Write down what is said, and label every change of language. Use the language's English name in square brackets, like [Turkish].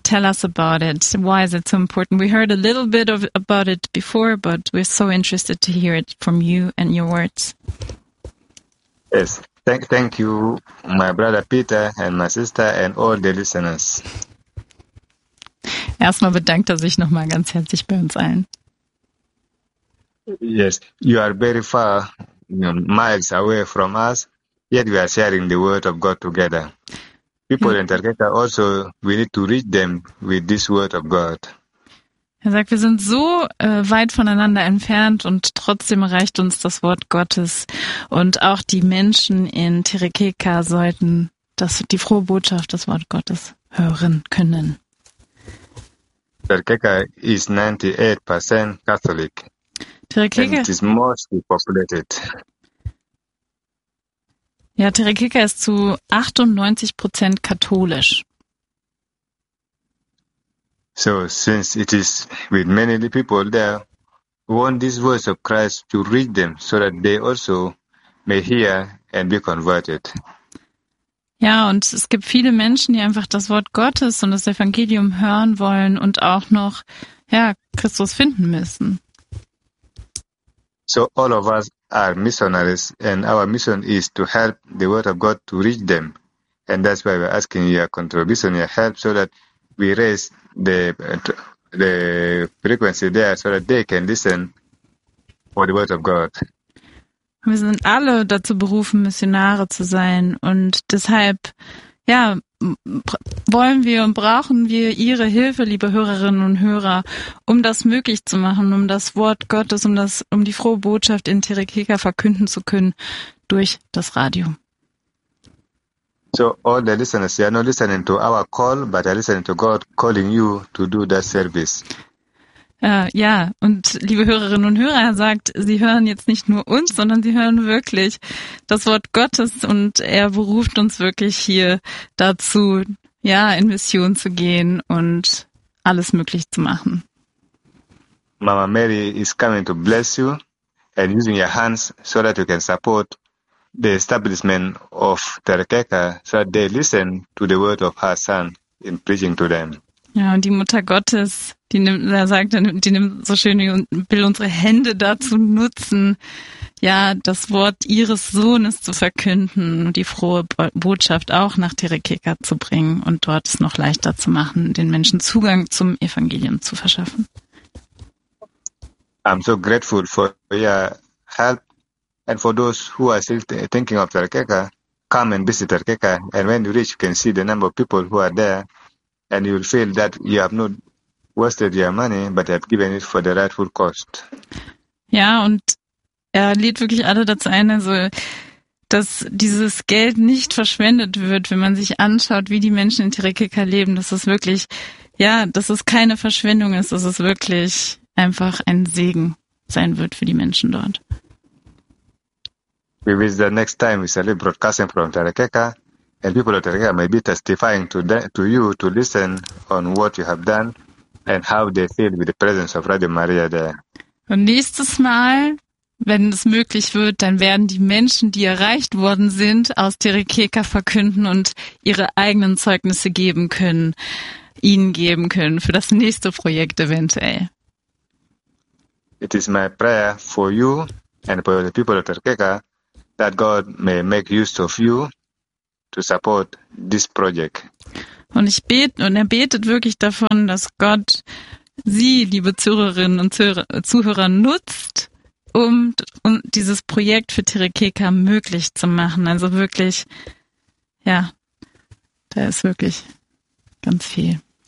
[English] Tell us about it. Why is it so important? We heard a little bit of about it before, but we're so interested to hear it from you and your words. Yes, thank you, my brother Peter and my sister and all the listeners. [German] Erstmal bedankt er sich nochmal ganz herzlich bei uns allen. [English] Yes, you are very far, you know, miles away from us, yet we are sharing the word of God together. People in Tarketa also, we need to reach them with this word of God. [German] Er sagt, wir sind so weit voneinander entfernt und trotzdem reicht uns das Wort Gottes. Und auch die Menschen in Tirikika sollten das, die frohe Botschaft, das Wort Gottes hören können. [English] Tirikika is 98% Catholic. Tirikika. And it is mostly populated. [German] Ja, Tirikika ist zu 98% katholisch. [English] So, since it is with many people there, we want this voice of Christ to reach them so that they also may hear and be converted. [German] Ja, und es gibt viele Menschen, die einfach das Wort Gottes und das Evangelium hören wollen und auch noch, ja, Christus finden müssen. [English] So, all of us are missionaries and our mission is to help the word of God to reach them. And that's why we're asking your contribution, your help, so that we raise the frequency there so that they can listen for the word of God. [German] Wir sind alle dazu berufen, Missionare zu sein und deshalb ja, wollen wir und brauchen wir Ihre Hilfe, liebe Hörerinnen und Hörer, um das möglich zu machen, um das Wort Gottes, um die frohe Botschaft in Tirikika verkünden zu können durch das Radio. [English] So all the listeners, you are not listening to our call, but you are listening to God calling you to do that service. [German] Ja, und liebe Hörerinnen und Hörer, er sagt, sie hören jetzt nicht nur uns, sondern sie hören wirklich das Wort Gottes und er beruft uns wirklich hier dazu, ja, in Mission zu gehen und alles möglich zu machen. [English] Mama Mary is coming to bless you and using your hands so that you can support the establishment of Tarikeka, so that they listen to the word of her son in preaching to them. [German] Ja, und die Mutter Gottes, die nimmt so schön und will unsere Hände dazu nutzen, ja, das Wort ihres Sohnes zu verkünden und die frohe Botschaft auch nach Tirikika zu bringen und dort es noch leichter zu machen, den Menschen Zugang zum Evangelium zu verschaffen. [English] I'm so grateful for your help and for those who are still thinking of Tarikika, come and visit Tarikika and when you reach, you can see the number of people who are there. And you will feel that you have not wasted your money, but have given it for the rightful cost. [German] Ja, und er lädt wirklich alle dazu ein, also, dass dieses Geld nicht verschwendet wird, wenn man sich anschaut, wie die Menschen in Tirikika leben. Dass es wirklich, ja, dass es keine Verschwendung ist, dass es wirklich einfach ein Segen sein wird für die Menschen dort. [English] We wish that next time we celebrate broadcasting from Tirikika. And people of Tarikika may be testifying to you to listen on what you have done and how they feel with the presence of Radio Maria there. [German] Und nächstes Mal, wenn es möglich wird, dann werden die Menschen, die erreicht worden sind, aus Tirikika verkünden und ihre eigenen Zeugnisse geben können, ihnen geben können für das nächste Projekt eventuell. [English] It is my prayer for you and for the people of Tirikika that God may make use of you to support this project. [German] Und ich bete und er betet wirklich davon, dass Gott Sie, liebe Zuhörerinnen und Zuhörer, nutzt, um dieses Projekt für Terekeka möglich zu machen. Also wirklich, ja, da ist wirklich ganz viel.